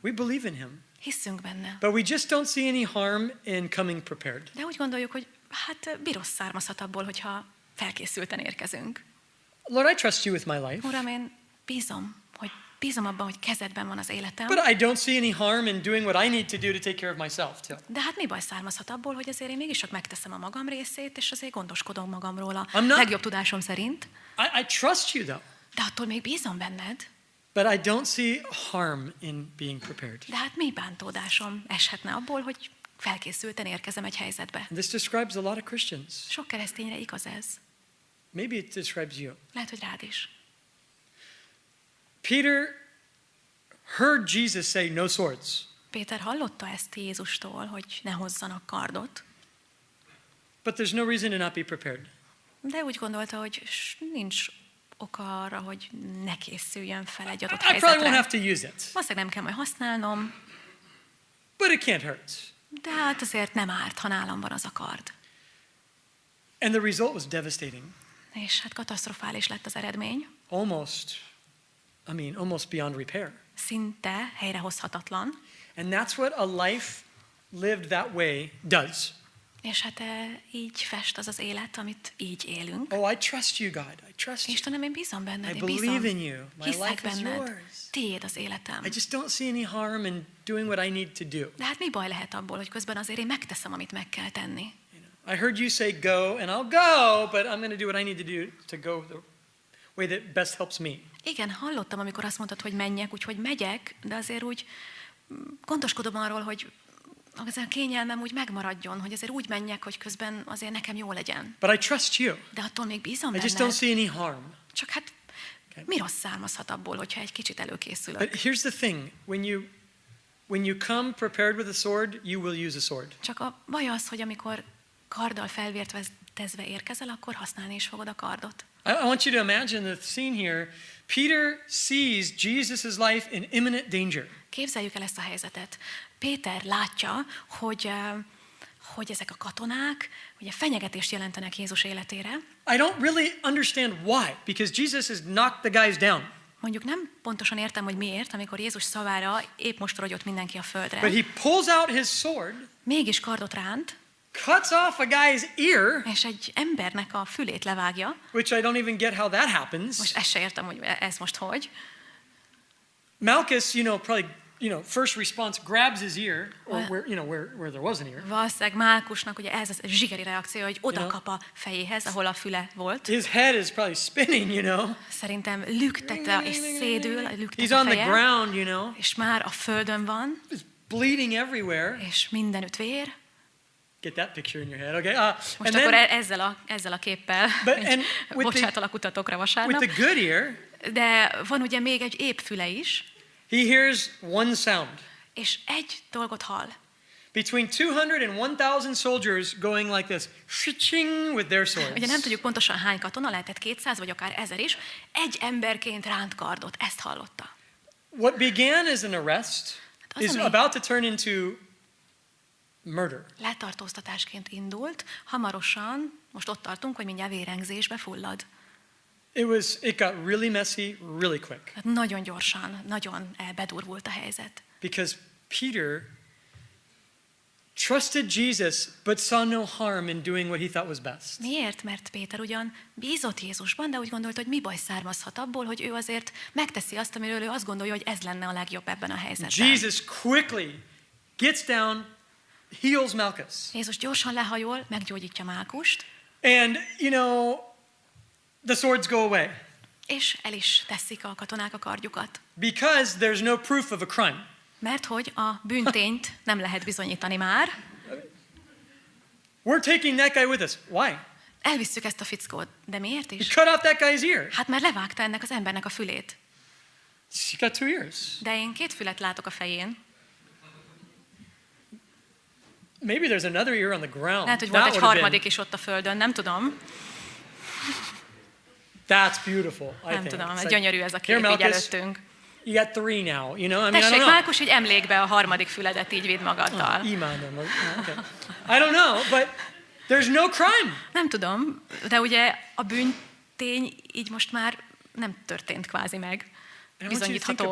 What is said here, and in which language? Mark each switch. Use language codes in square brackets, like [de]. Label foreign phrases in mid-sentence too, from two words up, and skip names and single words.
[en] We believe in him. [hu] hiszünk benne. [en] But we just don't see any harm in coming prepared. [hu] De úgy gondoljuk, hogy hát birosz származhat abból, hogyha felkészülten érkezünk. [en] Lord, I trust you with my life. [hu] Uram, én bízom abban, hogy kezedben van az életem. [en] But I don't see any harm in doing what I need to do to take care of myself, too. [hu] De hát mi baj származhat abból, hogy azért én mégis csak megteszem a magam részét, és azért gondoskodom magamról a legjobb tudásom szerint. [en] I trust you, though. [hu] De attól még bízom benned. [en] But I don't see harm in being prepared. [hu] De hát mi bántódásom eshetne abból, hogy felkészülten érkezem egy helyzetbe. [en] And this describes a lot of Christians. [hu] Sok keresztényre igaz ez. [en] Maybe it describes you. [hu] Lehet, hogy rád is. [en] Peter heard Jesus say no swords. [hu] Péter hallotta ezt Jézustól, hogy ne hozzanak kardot, [en] But there's no reason to not be prepared. [hu] de úgy gondolta, hogy nincs oka arra, hogy ne készüljön fel egy adott [en] I probably won't [hu] helyzetre. [en] have to use it. [hu] Valószínűleg nem kell majd használnom, [en] But it can't hurt. [hu] de hát azért nem árt, ha nálam van az a kard. [en] And the result was devastating. [hu] És hát katasztrofális lett az eredmény, [en] Almost beyond repair. [hu] szinte helyrehozhatatlan, [en] And that's what a life lived that way does. [hu] és hát így fest az az élet, amit így élünk. [en] Oh, I trust you, God. I trust you. [hu] Istenem, én bízom benned, [en] I [hu] én bízom. [en] believe in you. My [hu] Hiszek [en] life is [hu] benned. [en] yours. [hu] Tiéd az életem. [en] I just don't see any harm in doing what I need to do. [hu] De hát mi baj lehet abból, hogy közben azért én megteszem, amit meg kell tenni? [en] I heard you say go, and I'll go, but I'm going to do what I need to do to go the way that best helps me. [hu] Igen, hallottam, amikor azt mondtad, hogy menjek, úgyhogy megyek, de azért úgy gondoskodom arról, hogy az a kényelmem úgy megmaradjon, hogy azért úgy menjek, hogy közben azért nekem jó legyen. [en] But I trust you. [hu] De attól még bízom [en] I just don't [hu] benned. [en] see any harm. [hu] Csak hát mi rossz származhat abból, hogyha egy kicsit előkészülök? [en] But here's the thing. When you come prepared with a sword, you will use a sword. [hu] Csak a baj az, hogy amikor karddal felvértezve érkezel, akkor használni is fogod a kardot. [en] I want you to imagine the scene here. Peter sees Jesus' life in imminent danger. [hu] Képzeljük el ezt a helyzetet. Péter látja, hogy ezek a katonák ugye fenyegetést jelentenek Jézus életére. [en] I don't really understand why, because Jesus has knocked the guys down. [hu] Mondjuk nem pontosan értem, hogy miért, amikor Jézus szavára épp most rogyott mindenki a földre. [en] But he pulls out his sword, [hu] Mégis kardot ránt, [en] cuts off a guy's ear, [hu] és egy embernek a fülét levágja. [en] which I don't even get how that happens. [hu] Most ezt se értem, hogy ez most hogy. [en] Malchus, probably, first response grabs his ear, or where there was an ear. [hu] Valószínűleg Málkusnak ugye ez a zsigeri reakció, hogy oda kap a fejéhez, ahol a füle volt. [en] His head is probably spinning, [hu] Szerintem lüktet és szédül, lüktet [en] He's [hu] a [en] on the [hu] feje, [en] ground, [hu] és már a földön van, [en] It's bleeding everywhere. [hu] és mindenütt vér. [en] Get that picture in your head, okay? [hu] Most [en] and [hu] akkor [en] then, [hu] ezzel a képpel bocsátalak kutatokra [en] with [hu] vasárnap. [en] the good ear, [hu] De van ugye még egy épp füle is, [en] he hears one sound. [hu] és egy dolgot hall. [en] Between 200 and 1,000 soldiers going like this, shing with their swords. [hu] Ugye nem tudjuk pontosan hány katona, lehetett 200 vagy akár 1000 is, egy emberként ránt kardot, ezt hallotta. [en] What began as an arrest [hu] az, [en] is [hu] ami- [en] about to turn into murder. [hu] Letartóztatásként indult, hamarosan, most ott tartunk, hogy mindjárt vérengzésbe fullad. [en] It got really messy really quick [hu] Tehát nagyon gyorsan, nagyon bedurvult a helyzet. [en] because Peter trusted Jesus but saw no harm in doing what he thought was best. [hu] Miért? Mert Péter ugyan bízott Jézusban, de úgy gondolta, hogy mi baj származhat abból, hogy ő azért megteszi azt, amiről ő azt gondolja, hogy ez lenne a legjobb ebben a helyzetben. [en] Jesus quickly gets down, heals Malchus. [hu] Jézus gyorsan lehajol, meggyógyítja Málkust, [en] And, the swords go away [hu] és el is teszik a katonák a kardjukat. [en] because there's no proof of a crime. [hu] Mert hogy a bűntényt nem lehet bizonyítani már. [en] We're taking that guy with us. Why? [hu] Elvisszük ezt a fickót. De miért [en] He is? cut off that guy's ear. [hu] Hát már levágta ennek az embernek a fülét. [en] He got 2 ears. [hu] De én 2 fület látok a fején. [en] Maybe there's another ear on the ground. [hu] Lehet, hogy volt [en] That [hu] egy [en] would have [hu] harmadik is ott a földön, nem tudom. [en] That's beautiful, I [hu] Nem [en] think. [hu] tudom, [en] It's like, [hu] gyönyörű ez a [en] here, [hu] kép így [en] Malchus, [hu] előttünk. [en] you got 3 now, you know? I mean, I don't [hu] Tessék, [en] know. [hu] Márkus, így emlékbe a harmadik füledet így vidd magaddal. Imádom. [en] Okay. I don't know, but there's no crime. [hu] Nem tudom, de ugye a bűntény így most már nem történt kvázi meg, [en] And I want you to think about